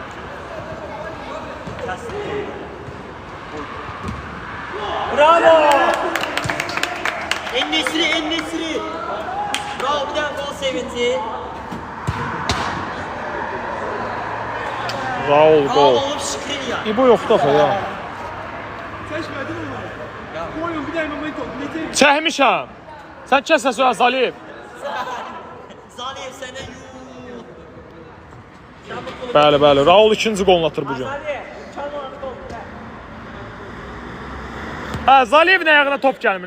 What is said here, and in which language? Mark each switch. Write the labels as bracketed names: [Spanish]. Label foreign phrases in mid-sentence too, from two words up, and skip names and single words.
[Turkish] Bravo! En-Nesyri. Bravo, bir daha gol sevinci. Raul Gol gol. olup Skriniar. [Azerbaijani] İbo yoxdur axı ya. Çəkmişəm. Sən kəs səsi Zaliyev. Zaliyev sənə yuuu. Bəli. Raul ikinci golunu atır bugün. Hə, Zaliyevin ayağına top gəlmir.